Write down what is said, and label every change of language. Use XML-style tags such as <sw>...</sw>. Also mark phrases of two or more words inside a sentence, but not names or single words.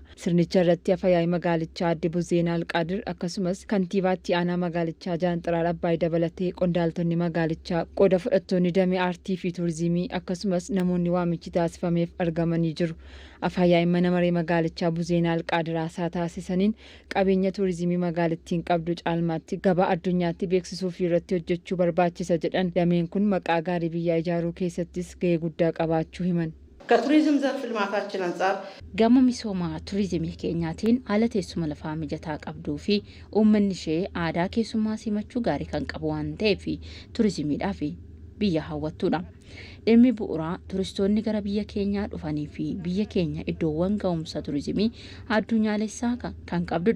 <om>Sirnicha irratti afyaa'ii magaalichaa Aadde Buzeenaa Alqaadir akkasumas kantiibaatti aanaa magaalichaa Jaanxiraar Abbaay dabalatee qondaaltonni magaalichaa qooda fudhattoonni damee aartii fi tuurizimii akkasumas namoonni waamichi taasifameef argamanii jiru. Afyaa'iin mana maree magaalichaa Buzeenaa Alqaadir haasaa taasisaniin qabeenya tuurizimii magaalattiin qabdu caalmaatti gabaa addunyaatti beeksisuu fi irratti hojjechuu barbaachisa jedhan. Dameen kun maqaa gaarii biyyaa ijaaruu keessattis gahee guddaa qabaachuu himan.</om> <am>ከቱሪዝም ዘርፍ ልማታችን አንጻር</am> <om>gama misoomaa tuurizimii keenyaatiin haala teessuma lafaa mijataa qabduu fi uummanni ishee aadaa keessummaa simachuu gaarii kan qabu waan ta'eef tuurizimiidhaaf biyya hawwattuudha. Dhimmi bu'uuraa turistoonni gara biyya keenyaa dhufanii fi biyya keenya iddoowwan ga'umsa tuurizimii addunyaalessaa kan qabdudha.</om>